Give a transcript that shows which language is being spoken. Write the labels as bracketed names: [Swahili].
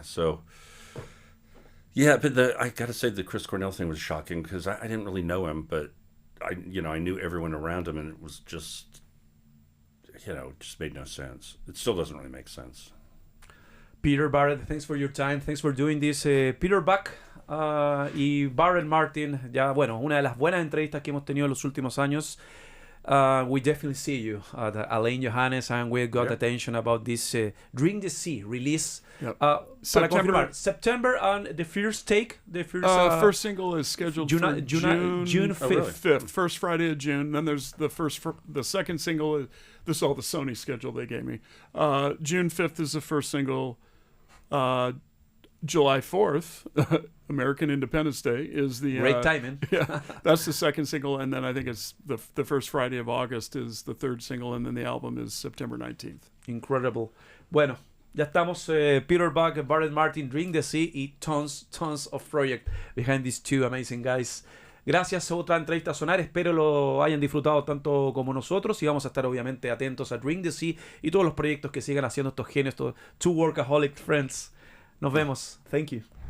[English] So yeah, but I got to say the Chris Cornell thing was shocking because I didn't really know him, but I knew everyone around him, and it was just just made no sense. It still doesn't really make sense. Peter, Barrett, thanks for your time. Thanks for doing this. [Spanish] Peter Buck y Barrett Martin, ya bueno, una de las buenas entrevistas que hemos tenido en los últimos años. [English] We definitely see you at Alain Johannes, and we got attention about this Drink the Sea release. Yep. [Spanish] Para confirmar, [English] September and the first take, first single is scheduled for June 5th. Oh, really? 5th, first Friday of June. Then there's the second single. This is all the Sony schedule they gave me. June 5th is the first single. July 4th, American Independence Day, is the Great timing. Yeah, that's the second single, and then I think it's the first Friday of August is the third single, and then the album is September 19th. Incredible. [Spanish] Bueno, ya estamos. [English] Peter Buck, Barrett Martin, Drink the Sea y tons of project behind these two amazing guys. [Spanish] Gracias a otra entrevista a Sonar. Espero lo hayan disfrutado tanto como nosotros, y vamos a estar obviamente atentos a Drink the Sea y todos los proyectos que sigan haciendo estos genios, estos [English] two workaholic friends. [Spanish] Nos vemos. [English] Thank you.